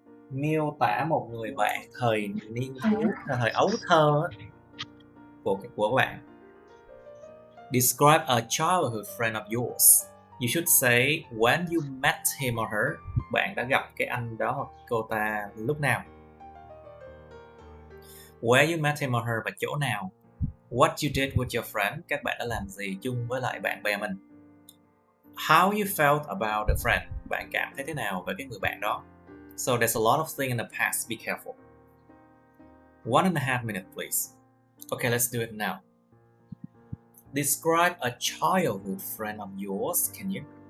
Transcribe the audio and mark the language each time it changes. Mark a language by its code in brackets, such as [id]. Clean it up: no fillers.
[vi] Miêu tả một người bạn thời niên thiếu, thời ấu thơ của bạn. [en] Describe a childhood friend of yours. You should say when you met him or her. [vi] Bạn đã gặp cái anh đó hoặc cô ta lúc nào. [en] Where you met him or her [vi] và chỗ nào. [en] What you did with your friend. [vi] Các bạn đã làm gì chung với lại bạn bè mình. [en] How you felt about the friend. [vi] Bạn cảm thấy thế nào về cái người bạn đó. [en] So there's a lot of things in the past. Be careful. 1.5 minutes, please. Okay, let's do it now. Describe a childhood friend of yours, can you?